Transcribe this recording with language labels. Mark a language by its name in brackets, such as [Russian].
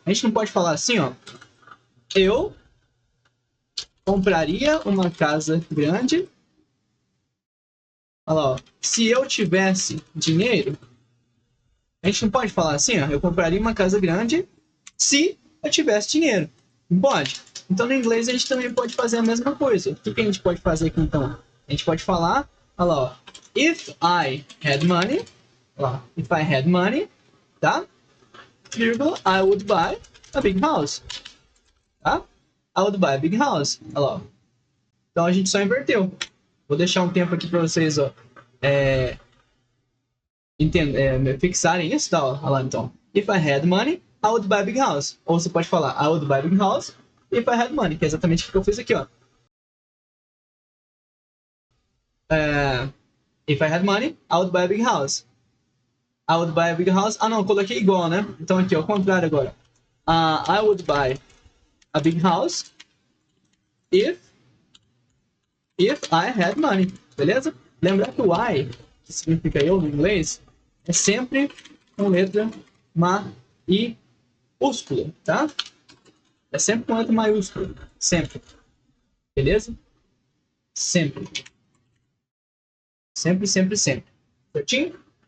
[Portuguese] A gente não pode falar assim, ó. Eu compraria uma casa grande. Olha lá, ó. Se eu tivesse dinheiro, a gente não pode falar assim, ó. Eu compraria uma casa grande se eu tivesse dinheiro. Pode. Então, no inglês, a gente também pode fazer a mesma coisa. O que a gente pode fazer aqui, então? A gente pode falar, olha lá, ó. [English] If I had money, [Portuguese] olha lá, [English] if I had money, tá? Vírgula, I would buy a big house, tá? I would buy a big house, [Portuguese] olha lá, ó. Então, a gente só inverteu. Vou deixar um tempo aqui para vocês, ó, fixarem isso, tá? Olha lá, então. [English] If I had money, I would buy a big house. [Portuguese] Ou você pode falar, [English] I would buy a big house if I had money, [Portuguese] que é exatamente o que eu fiz aqui, ó. [English] If I had money, I would buy a big house. I would buy a big house. [Portuguese] Ah, não, eu coloquei igual, né? Então aqui, ao contrário agora. [English] I would buy a big house if I had money. [Portuguese] Beleza? Lembrar que o I, que significa eu no inglês, é sempre com letra maiúscula, tá? É sempre com letra maiúscula. Sempre. Beleza? Sempre. Sempre, sempre, sempre. Certinho?